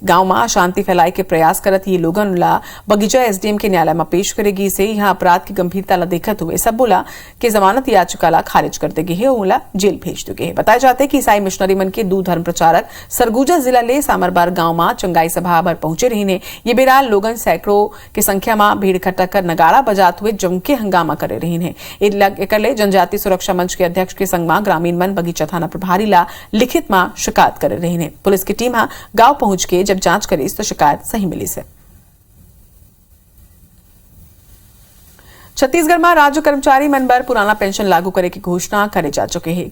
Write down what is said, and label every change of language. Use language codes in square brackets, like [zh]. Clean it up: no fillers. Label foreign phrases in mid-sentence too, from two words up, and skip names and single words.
[hne] गांव में शांति फैलाए के प्रयास करत ये लोगन ला बगीचा एसडीएम के न्यायालय में पेश करेगी से यहाँ अपराध की गंभीरता ला देखते हुए सब बोला कि जमानत याचिका ला खारिज कर देगी है और उला जेल भेज देगी है। बताया जाते कि ईसाई मिशनरी मन के 2 धर्म प्रचारक सरगुजा जिला ले सामरबार गांव में चंगाई सभा पर पहुंचे रही ने। ये बेरा लोगन सैकड़ों की संख्या में भीड़ इकट्ठा कर नगाड़ा बजाते हुए जम के हंगामा करे रही है। एकले जनजातीय सुरक्षा मंच के अध्यक्ष के संग में ग्रामीण मन बगीचा थाना प्रभारी ला लिखित में शिकायत करे रही है। पुलिस की टीम गांव पहुंच के जब जांच करी तो शिकायत सही मिली से। छत्तीसगढ़ में राज्य कर्मचारी मन बर पुराना पेंशन लागू करे की घोषणा करे जा चुके हैं।